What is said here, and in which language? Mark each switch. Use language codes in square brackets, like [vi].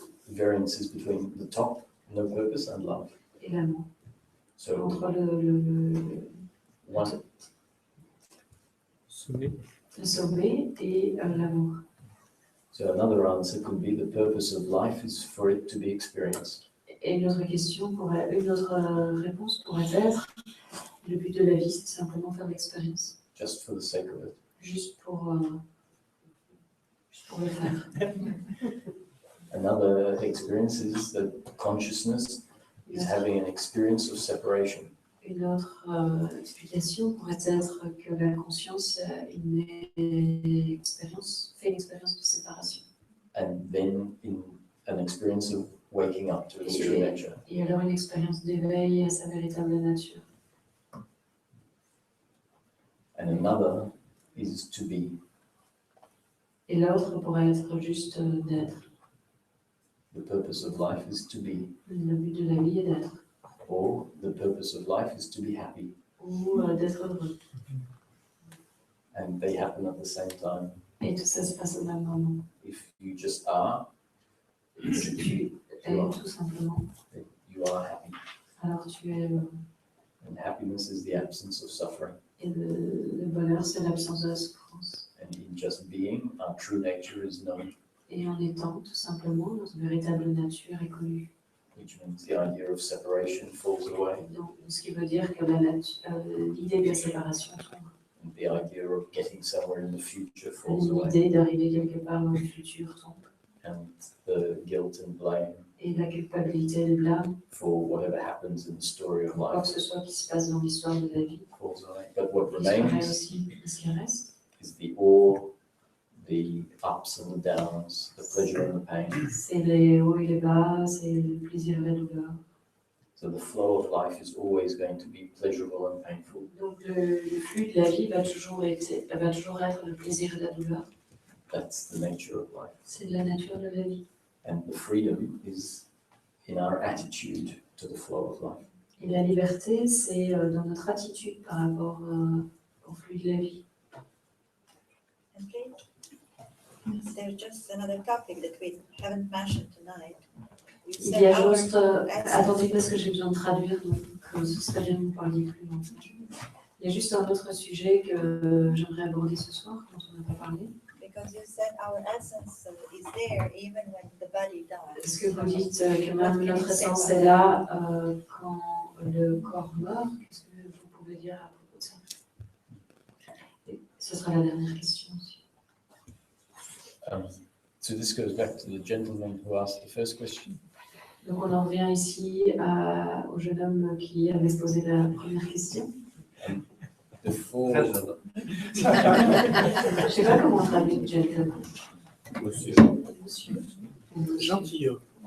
[en] variances between the top, no purpose, and love. [fr] et l'amour. [en] So [fr] Entre [en] one, [fr] Sommet. le sommet et l'amour. [en] so another answer could be the purpose of life is for it to be experienced. [fr] Et une autre réponse pourrait être, le but de la vie, c'est simplement faire l'expérience, [en] just for the sake of it. [fr] juste pour le faire. [en] Another experience is that consciousness is having an experience of separation. [fr] Une autre explication pourrait être que la conscience fait une expérience de séparation. [en] And then in an experience of waking up to its true nature. [fr] Et alors une expérience d'éveil à sa véritable nature. [en] And another is to be. [fr] Et l'autre pourrait être juste d'être. [en] The purpose of life is to be. [fr] Le but de la vie est d'être. [en] Or the purpose of life is to be happy. [fr] Ou d'être heureux. [en] And they happen at the same time. [fr] Et tout ça se passe au même moment. [en] If you just are, [fr] Si tu es tout simplement, [en] you are happy. [fr] alors tu es heureux. [en] And happiness is the absence of suffering. [fr] Et le bonheur, c'est l'absence de la souffrance. [en] And in just being, our true nature is known. [fr] Et en étant tout simplement, notre véritable nature est connue. [en] Which means the idea of separation falls away. [fr] Donc, ce qui veut dire que l'idée de la séparation tombe. [en] And the idea of getting somewhere in the future falls away. [fr] L'idée d'arriver quelque part dans le futur tombe. [en] And the guilt and blame [fr] Et la culpabilité et le blâme [en] for whatever happens in the story of [fr] pour quoi que ce soit qui se passe dans l'histoire de la vie [en] falls away. But what [fr] disparaît [en] remains [fr] aussi. Et ce qui reste, [en] is the awe, the ups and the downs, the pleasure and the pain. [fr] c'est les hauts et les bas, c'est le plaisir et la douleur. [en] So the flow of life is always going to be pleasurable and painful. [fr] Donc le flux de la vie va toujours être le plaisir et la douleur. [en] That's the nature of life. [fr] C'est de la nature de la vie. [en] And the freedom is in our attitude to the flow of life. [fr] Et la liberté, c'est dans notre attitude par rapport au flux de la vie. [en] Okay. There's just another topic that we haven't mentioned tonight. You [fr] Il [en] said [fr] y a [en] our [fr] juste... [en] essence- [fr] attendez, parce que j'ai besoin de traduire, donc ce serait bien que vous parliez plus longtemps. Il y a juste un autre sujet que j'aimerais aborder ce soir, dont on n'a pas parlé. [en] Because you said our essence is there even when the body dies. [fr] Est-ce que vous dites que même notre essence est là quand le corps meurt? Qu'est-ce que vous pouvez dire à propos de ça? Et ce sera la dernière question aussi. [en] So this goes back to the gentleman who asked the first question. [fr] Donc on en revient ici au jeune homme qui avait posé la première question. [en] Before, [fr] Je ne sais pas comment on traduit gentleman. Monsieur. Monsieur. Gentilhomme.